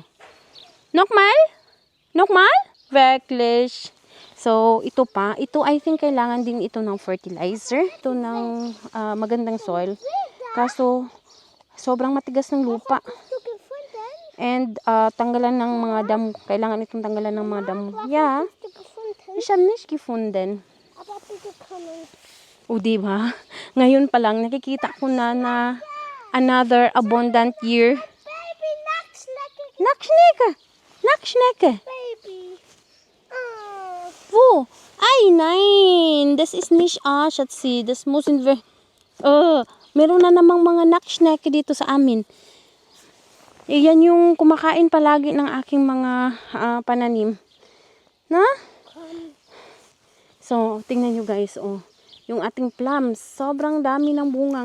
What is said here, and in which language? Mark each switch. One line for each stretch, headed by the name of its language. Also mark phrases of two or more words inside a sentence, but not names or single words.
German: Nokmal? Wirklich.
Filipino: So, ito
English: I think
Filipino: kailangan din ito ng fertilizer. Ito ng magandang soil. Kaso, sobrang matigas ng lupa. And, tanggalan ng mga damo. Kailangan itong tanggalan ng mga damo. Yeah.
German: Ich habe nicht gefunden.
Filipino: O, diba? Ngayon pa lang, nakikita ko na
English: another abundant year.
German: Baby, Nacktschnecke. Baby. Wo? Ay, nein. Das ist nicht Schatzi. Das müssen wir...
Filipino: meron na namang mga Nacktschnecke dito sa amin. Yan yung kumakain palagi ng aking mga pananim. Na? So, tingnan nyo guys, yung ating plums, sobrang dami ng bunga.